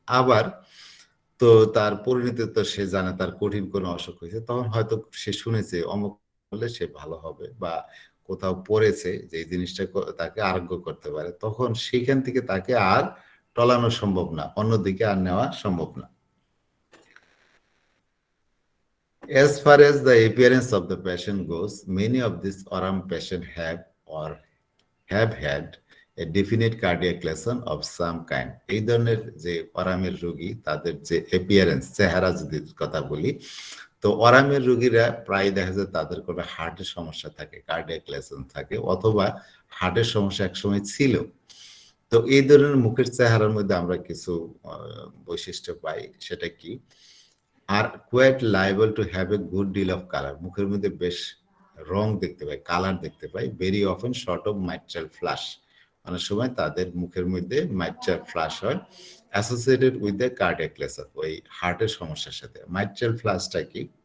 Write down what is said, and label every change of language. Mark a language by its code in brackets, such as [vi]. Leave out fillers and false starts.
[bn] আবার তো তার পরিণতি তো সে জানে তার কঠিন কোনো অসুখ হয়েছে, তখন হয়তো সে শুনেছে অমুক করলে সে ভালো হবে, বা কোথাও পড়েছে যে এই জিনিসটা তাকে আরোগ্য করতে পারে, তখন সেখান থেকে তাকে আর টলানো সম্ভব না, অন্যদিকে আর নেওয়া সম্ভব না। [en] As far as the appearance of the patient goes, many of these oram patients have or have had a definite cardiac lesion of some kind. [bn] এই ধরনের যে ওরামের রোগী, তাদের যে অ্যাপিয়ারেন্স, চেহারা যদি কথা বলি, তো ওরামের রোগীরা প্রায় দেখা যায় তাদের কোনো হার্টের সমস্যা থাকে, কার্ডিয়াক লেশন থাকে, অথবা হার্টের সমস্যা একসময় ছিল। তো এই ধরনের মুখের চেহারার মধ্যে আমরা কিছু বৈশিষ্ট্য পাই, সেটা কি, [en] are quite liable to have a good deal of colour, [bn] মুখের মধ্যে বেশ রং দেখতে পাই, কালার দেখতে পাই, [en] very often sort of mitral flush, [bn] অনেক সময় তাদের মুখের মধ্যে মাইট্রাল ফ্লাশ হয়, [en] associated with the cardiac lesion, [bn] ওই হার্টের সমস্যার সাথে। মাইট্রাল ফ্লাশটা কি,